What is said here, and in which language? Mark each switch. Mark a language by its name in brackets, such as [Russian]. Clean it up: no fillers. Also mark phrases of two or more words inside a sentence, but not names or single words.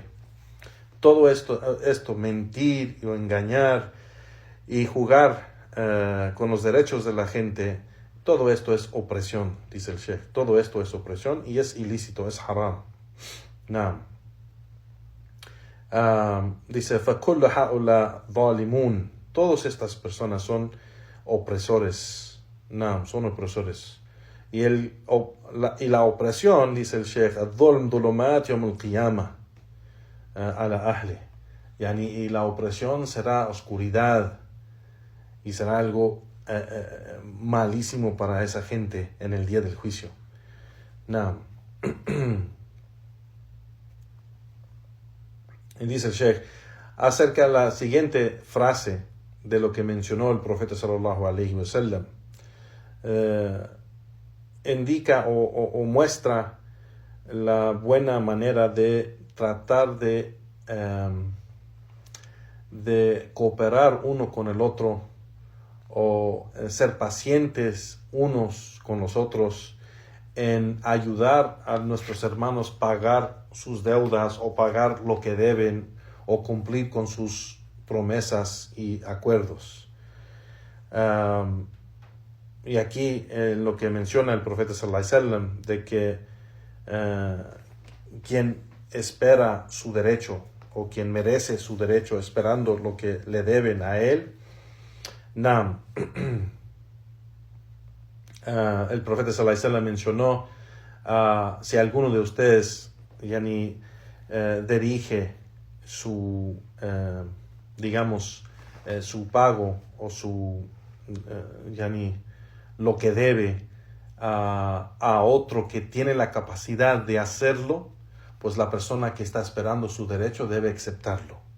[Spanish] Todo esto mentir o engañar y jugar con los derechos de la gente, todo esto es opresión, dice el Sheikh. Todo esto es opresión y es ilícito, es haram. Dice, [Arabic] فَكُلُّ هَؤُلَاءِ ظَالِمُونَ, [Spanish] todas estas personas son opresores. Son opresores. Y la opresión, dice el Sheikh, [Arabic] الظلم ظلمات يوم القيامة على أهله, [Spanish] y la opresión será oscuridad y será algo malísimo para esa gente en el día del juicio. Now, y dice el Sheikh acerca de la siguiente frase de lo que mencionó el profeta [Arabic] صلى الله عليه وسلم, [Spanish] indica o muestra la buena manera de tratar de cooperar uno con el otro, o ser pacientes unos con los otros, en ayudar a nuestros hermanos pagar sus deudas o pagar lo que deben o cumplir con sus promesas y acuerdos. Y aquí lo que menciona el profeta [Arabic] صلى الله عليه وسلم, [Spanish] de que quien espera su derecho o quien merece su derecho esperando lo que le deben a él, el profeta [Arabic] صلى الله عليه وسلم [Spanish] mencionó, si alguno de ustedes dirige su su pago o su lo que debe a otro que tiene la capacidad de hacerlo, pues la persona que está esperando su derecho debe aceptarlo.